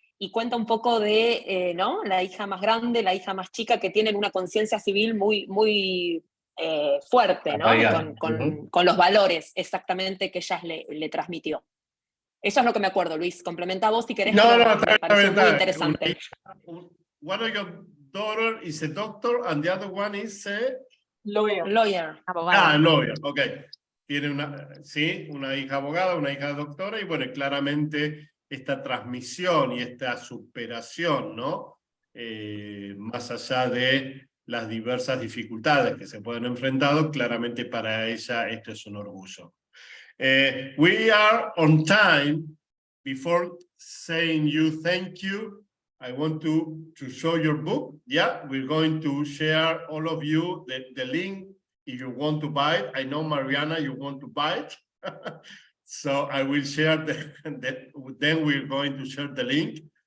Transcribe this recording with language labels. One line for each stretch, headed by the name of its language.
Spanish: Y cuenta un poco de ¿no? La hija más grande, la hija más chica, que tienen una conciencia civil muy fuerte, ¿no? Con los valores exactamente que ella le transmitió. Eso es lo que me acuerdo, Luis. Complementa vos si querés, No, pero no, me pareció muy interesante.
English: One of your daughter is a doctor and the other one is a Lawyer.
Spanish: Abogada.
English: lawyer, ok.
Spanish: Tiene una hija abogada, una hija doctora, y bueno, claramente esta transmisión y esta superación, ¿no? Más allá de las diversas dificultades que se pueden enfrentar, claramente para ella esto es un orgullo.
English: We are on time. Before saying you thank you, I want to show your book. Yeah, we're going to share all of you the link if you want to buy it. I know, Mariana, you want to buy it. So I will share then we're going to share the link.